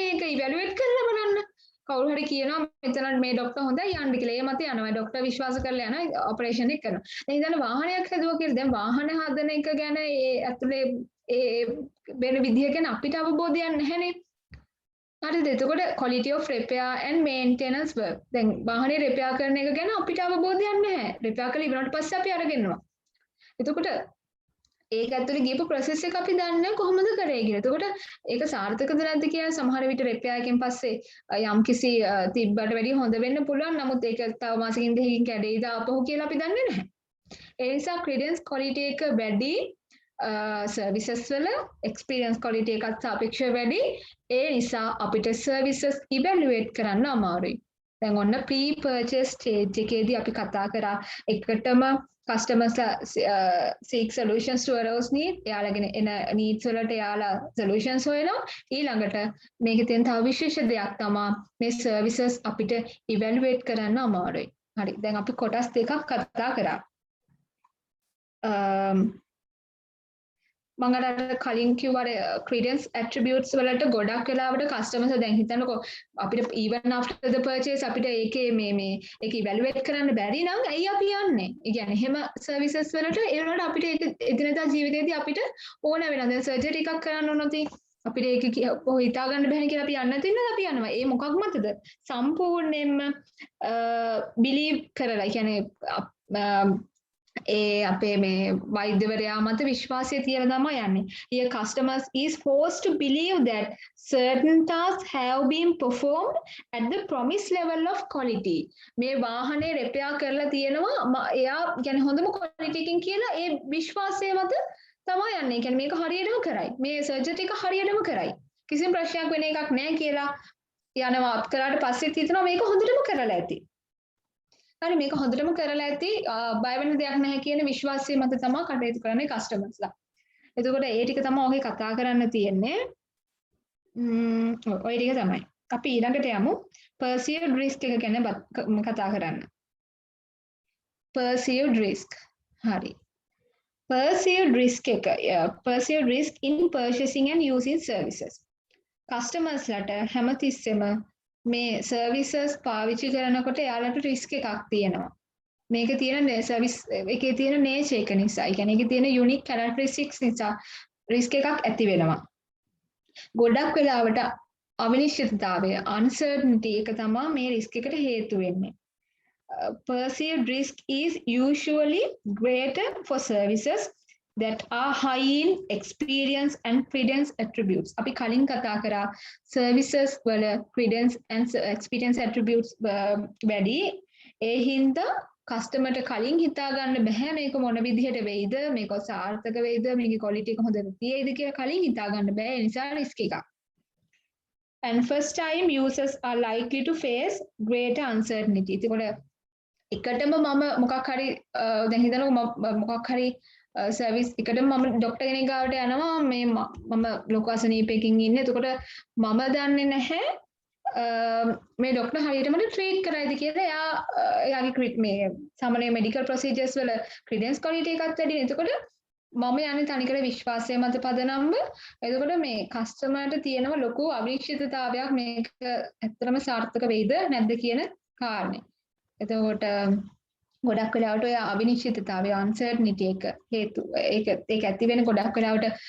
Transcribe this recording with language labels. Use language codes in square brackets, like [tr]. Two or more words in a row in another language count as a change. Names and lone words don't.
[si] ඒක ඉවැලුවේට් කරලා බලන්න. කවුරු හරි කියනවා මෙතන මේ ડોක්ටර් හොඳයි යන්න කියලා. ඒ මත යනවා. ડોක්ටර් විශ්වාස කරලා යන ඔපරේෂන් එක කරනවා. දැන් ඉතින් වාහනයක් හදුවා කියලා දැන් වාහන හදන එක ගැන ඒ ඇතුලේ ඒ වෙන විදිහ ගැන අපිට අවබෝධයක් නැහැනේ. හරිද? එතකොට [en] quality of repair and maintenance work. [si] දැන් වාහනේ repair කරන එක ගැන අපිට අවබෝධයක් නැහැ. repair කරලා ඉවරනට පස්සේ අපි අරගෙන යනවා. එතකොට ඒක ඇතුලේ ගියපු process එක අපි දන්නේ කොහොමද කරේ කියලා. එතකොට ඒක සාර්ථකද නැද්ද කියලා සමහර විට repair එකෙන් පස්සේ යම් කිසි තිබ්බට වැඩිය හොඳ වෙන්න පුළුවන්. නමුත් ඒක තව මාසෙකින් දෙකකින් කැඩෙයිද ආපහු කියලා අපි දන්නේ නැහැ. ඒ නිසා [en] credence quality [si] එක වැඩි services වල [en] experience quality [si] එකත් සාපේක්ෂව වැඩි. ඒ නිසා අපිට [en] services evaluate [si] කරන්න අමාරුයි. දැන් ඔන්න [en] pre purchase stage [si] එකේදී අපි කතා කරා එකටම කස්ටමර්ස්ලා [en] seek solutions to arose need [si] එයාලගෙන එන needs වලට එයාලා solutions හොයනවා ඊළඟට මේකේ තියෙන තව විශේෂ දෙයක් තමයි මේ services අපිට evaluate කරන්න අමාරුයි හරි දැන් අපි කොටස් දෙකක් කතා කරා මම අර කලින් කිව්වා [en] credence attributes [si] වලට ගොඩක් වෙලාවට customers දැන් හිතන්නකෝ අපිට [en] even after the purchase [si] අපිට ඒකේ මේ ඒක evaluate කරන්න බැරි නම් ඇයි අපි යන්නේ? ඒ කියන්නේ එහෙම services වලට ඒ වුණාට අපිට ඒක එදිනදා ජීවිතේදී අපිට ඕන වෙනවා. දැන් surgery එකක් කරන්න ඕනොත් අපිට ඒක හිතා ගන්න බැහැ කියලා අපි යන්න තියෙනවා අපි යනවා. ඒ මොකක් මතද? සම්පූර්ණයෙන්ම believe කරලා කියන්නේ ඒ අපේ මේ වෛද්‍යවරයා මත විශ්වාසය තියලා තමයි යන්නේ. [en] Here customers is forced to believe that certain tasks have been performed at the promised level of quality. [si] මේ වාහනේ repair කරලා තියෙනවා එයා කියන්නේ හොඳම quality එකකින් කියලා ඒ විශ්වාසය මත තමයි යන්නේ. කියන්නේ මේක හරියටම කරයි. මේ surgery එක හරියටම කරයි. කිසිම ප්‍රශ්නයක් වෙන එකක් නැහැ කියලා යනවා කරාට පස්සෙත් හිතනවා මේක හොඳටම කරලා ඇති. හරි මේක හොඳටම කරලා ඇති බය වෙන්න දෙයක් නැහැ කියන විශ්වාසය මත තමයි කටයුතු කරන්නේ කස්ටමර්ස්ලා. එතකොට ඒ ටික තමයි ඔහේ කතා කරන්න තියෙන්නේ. ඔය ටික තමයි. අපි ඊළඟට යමු [en] perceived risk [si] එක ගැන කතා කරන්න. [en] perceived risk. හරි. perceived risk එක perceived risk in purchasing and using services. [si] customers-ලට හැමතිස්සෙම මේ services පාවිච්චි කරනකොට එයාලට risk එකක් තියෙනවා. මේක තියෙන service එකේ තියෙන nature එක නිසා. ඒ කියන්නේ ඒකේ තියෙන [en] unique characteristics [si] නිසා risk එකක් ඇති වෙනවා. ගොඩක් වෙලාවට අවිනිශ්චිතතාවය uncertainty එක තමයි මේ risk එකට හේතු වෙන්නේ. [en] Perceived risk is usually greater for services that are high in experience and credence attributes. [si] අපි කලින් කතා කරා services වල [en] credence and experience attributes [si] වැඩි. ඒ හින්දා කස්ටමර්ට කලින් හිතා ගන්න බෑ මේක මොන විදිහට වෙයිද මේක සාර්ථක වෙයිද මේකේ quality එක හොඳට තියෙයිද කියලා කලින් හිතා ගන්න බෑ. ඒ නිසා risk එකක්. [en] And first time users are likely to face greater uncertainty. [si] ඒකෝල එකටම මම මොකක් හරි දැන් හිතනවා මොකක් හරි සර්විස් එකටම මම ડોක්ටර් කෙනෙක් ගාවට යනවා මේ මම ලොකු අසනීපයකින් ඉන්නේ එතකොට මම දන්නේ නැහැ මේ ડોක්ටර් හරියටම ට්‍රීට් කරයිද කියලා එයාගේ මේ සාමාන්‍ය [en] medical procedures [si] වල [en] credence quality [si] එකක් වැඩි එතකොට මම යන්නේ තනිකර විශ්වාසය මත පදනම්ව එතකොට මේ කස්ටමර්ට තියෙනව ලොකු අවිනිශ්චිතතාවයක් මේක ඇත්තටම සාර්ථක වෙයිද නැද්ද කියන කාරණේ එතකොට ගොඩක් වෙලාවට ඔය අවිනිශ්චිතතාවය uncertainty එක හේතු ඒක ඇති වෙන ගොඩක් වෙලාවට